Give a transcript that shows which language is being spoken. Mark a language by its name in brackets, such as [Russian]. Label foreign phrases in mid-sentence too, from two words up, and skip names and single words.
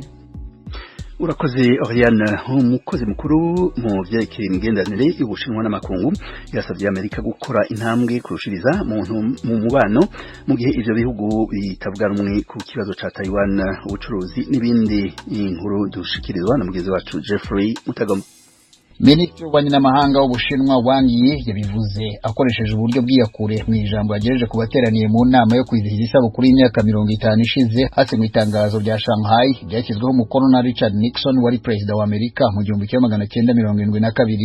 [Rundi] Urakoze Oriane, umukozi mukuru mu vyerekeye imigenderanire y'Ubushinwa n'amakungu yasavye Amerika gukora intambwe kurushiriza mu mubano mu gihe ivyo bihugu bitavuga rumwe ku kibazo ca Taiwan, ubucuruzi n'ibindi. Inkuru dushikirizwa na mugenzi wacu Jeffrey Mutagoma. [Kinyarwanda] Minisitiri w'ububanyi n'amahanga w'Ubushinwa Wang Yi yabivuze akoresheje uburyo bw'iyakure mu ijambo yagejeje ku bateraniye mu nama yo kwizihiza isabukuru y'imyaka 50 ishize hasinywe itangazo rya Shanghai ryashyizweho umukono na Richard Nixon wari perezida wa Amerika mu 1972.